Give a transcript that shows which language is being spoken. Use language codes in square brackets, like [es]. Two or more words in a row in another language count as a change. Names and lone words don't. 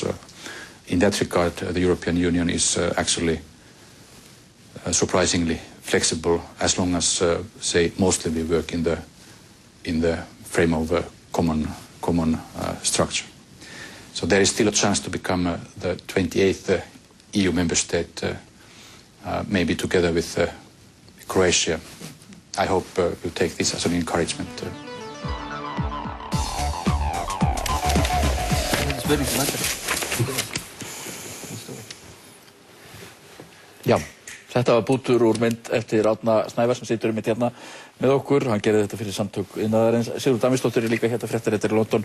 [en] In that regard, the European Union is actually surprisingly flexible as long as, say, mostly we work in the frame of a common structure. So there is still a chance to become the 28th EU member state, maybe together with Croatia. I hope you take this as an encouragement. [is] Já, þetta var bútur úr mynd eftir Árna Snævar sem situr mitt hérna með okkur. Hann gerði þetta fyrir samtök iðnaðarins. Sigurður Davíðsdóttir er líka hérna fréttaritari í London.